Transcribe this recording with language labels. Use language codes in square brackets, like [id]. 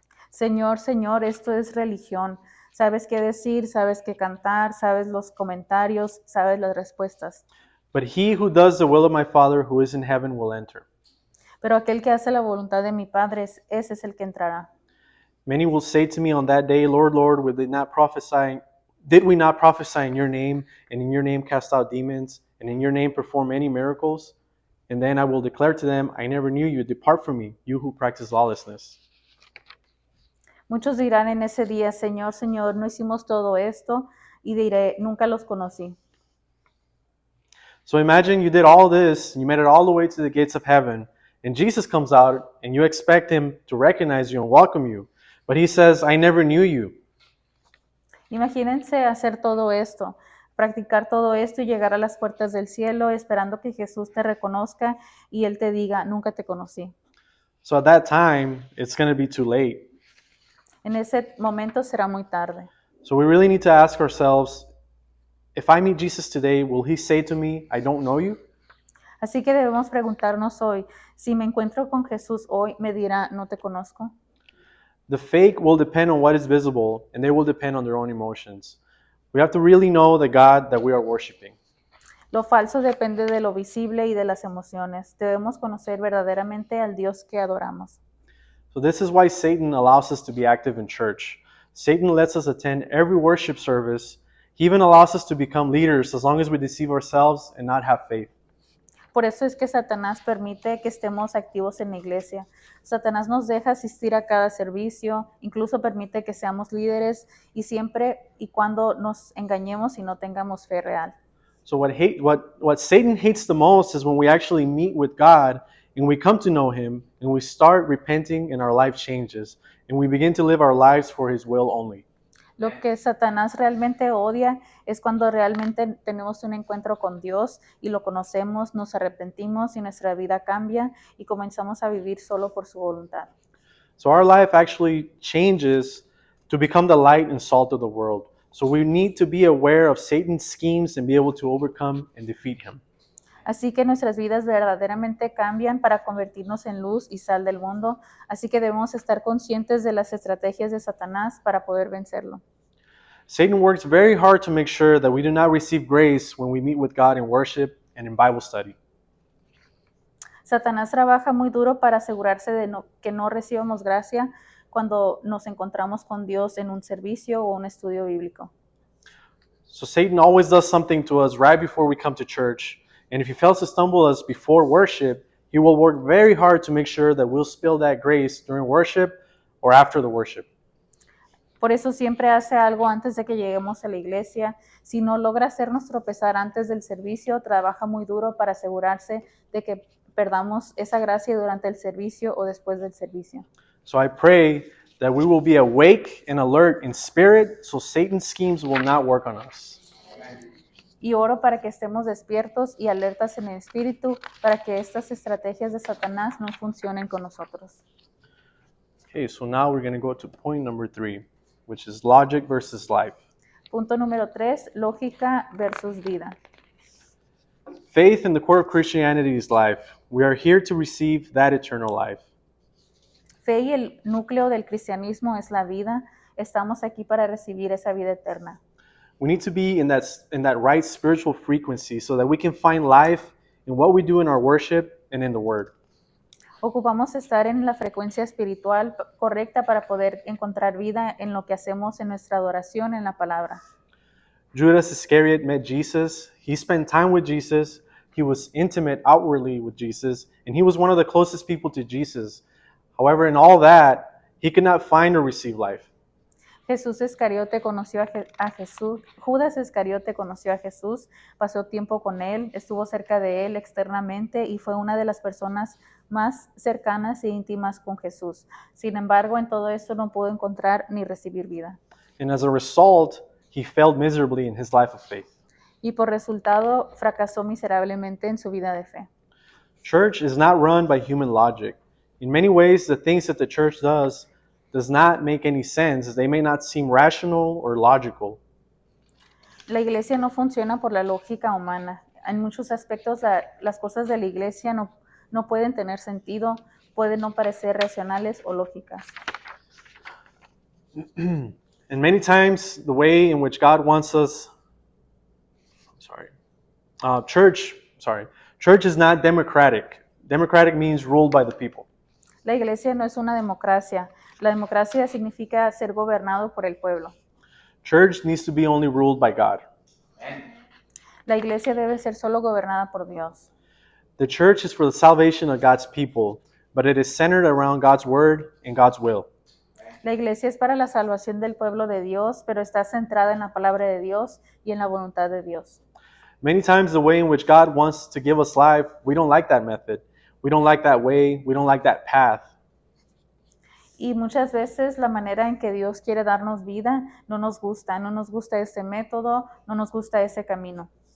[es] Señor, Señor, esto es religión. Sabes qué decir, sabes qué cantar, sabes los comentarios, sabes las respuestas. [en] But he who does the will of my Father who is in heaven will enter. [es] Pero aquel que hace la voluntad de mi Padre, ese es el que entrará. [en] Many will say to me on that day, Lord, Lord, did we not prophesy in your name, and in your name cast out demons, and in your name perform many miracles? And then I will declare to them, I never knew you. Depart from me, you who practice lawlessness. [es] Muchos dirán en ese día, Señor, Señor, no hicimos todo esto, y diré, nunca los conocí. [en] So imagine you did all this, and you made it all the way to the gates of heaven, and Jesus comes out, and you expect him to recognize you and welcome you. But he says, I never knew you. [es] Imagínense hacer todo esto, practicar todo esto y llegar a las puertas del cielo esperando que Jesús te reconozca y Él te diga, nunca te conocí. [en] So at that time, it's going to be too late. [es] En ese momento será muy tarde. [en] So we really need to ask ourselves, if I meet Jesus today, will he say to me, I don't know you? [es] Así que debemos preguntarnos hoy, si me encuentro con Jesús hoy, ¿me dirá, no te conozco? [en] The fake will depend on what is visible, and they will depend on their own emotions. We have to really know the God that we are worshiping. [es] Lo falso depende de lo visible y de las emociones. Debemos conocer verdaderamente al Dios que adoramos. [en] So this is why Satan allows us to be active in church. Satan lets us attend every worship service. He even allows us to become leaders as long as we deceive ourselves and not have faith. [es] Por eso es que Satanás permite que estemos activos en la iglesia. Satanás nos deja asistir a cada servicio, incluso permite que seamos líderes y siempre y cuando nos engañemos y no tengamos fe real. [en] So what Satan hates the most is when we actually meet with God and we come to know him and we start repenting and our life changes and we begin to live our lives for his will only. [es] Lo que Satanás realmente odia es cuando realmente tenemos un encuentro con Dios y lo conocemos, nos arrepentimos y nuestra vida cambia y comenzamos a vivir solo por su voluntad. [en] So our life actually changes to become the light and salt of the world. So we need to be aware of Satan's schemes and be able to overcome and defeat him. [es] Así que nuestras vidas verdaderamente cambian para convertirnos en luz y sal del mundo. Así que debemos estar conscientes de las estrategias de Satanás para poder vencerlo. [en] Satan works very hard to make sure that we do not receive grace when we meet with God in worship and in Bible study. [es] Satanás trabaja muy duro para asegurarse de que no recibamos gracia cuando nos encontramos con Dios en un servicio o un estudio bíblico. [en] So Satan always does something to us right before we come to church. And if he fails to stumble us before worship, he will work very hard to make sure that we'll spill that grace during worship or after the worship. [es] Por eso siempre hace algo antes de que lleguemos a la iglesia. Si no logra hacernos tropezar antes del servicio, trabaja muy duro para asegurarse de que perdamos esa gracia durante el servicio o después del servicio. [en] So I pray that we will be awake and alert in spirit so Satan's schemes will not work on us. [es] Y oro para que estemos despiertos y alertas en el espíritu para que estas estrategias de Satanás no funcionen con nosotros. [en] Okay, so now we're going to go to point number 3, which is logic versus life. [es] Punto número 3, lógica versus vida. [en] Faith in the core of Christianity is life. We are here to receive that eternal life. [es] Fe y el núcleo del cristianismo es la vida. Estamos aquí para recibir esa vida eterna. [en] We need to be in that right spiritual frequency so that we can find life in what we do in our worship and in the Word. [es] Ocupamos estar en la frecuencia espiritual correcta para poder encontrar vida en lo que hacemos en nuestra adoración en la palabra. [en] Judas Iscariot met Jesus. He spent time with Jesus. He was intimate outwardly with Jesus, and he was one of the closest people to Jesus. However, in all that, he could not find or receive life. [es] Jesús Iscariote conoció a Jesús, Judas Iscariote conoció a Jesús, pasó tiempo con él, estuvo cerca de él externamente y fue una de las personas más cercanas e íntimas con Jesús. Sin embargo, en todo esto no pudo encontrar ni recibir vida. [en] And as a result, he failed miserably in his life of faith. [es] Y por resultado, fracasó miserablemente en su vida de fe. [en] Church is not run by human logic. In many ways, the things that the church does not make any sense. They may not seem rational or logical. [es] La iglesia no funciona por la lógica humana. En muchos aspectos las cosas de la iglesia no pueden tener sentido, pueden no parecer racionales o lógicas. [en] And many times, the way in which God wants us, church is not democratic. Democratic means ruled by the people. [es] La iglesia no es una democracia. La democracia significa ser gobernado por el pueblo. [en] Church needs to be only ruled by God. [es] La iglesia debe ser solo gobernada por Dios. [en] The church is for the salvation of God's people, but it is centered around God's word and God's will. [es] La iglesia es para la salvación del pueblo de Dios, pero está centrada en la palabra de Dios y en la voluntad de Dios. [en] Many times the way in which God wants to give us life, we don't like that method. We don't like that way. We don't like that path. [es] Y muchas veces la manera en que Dios quiere darnos vida no nos gusta ese método, no nos gusta ese camino.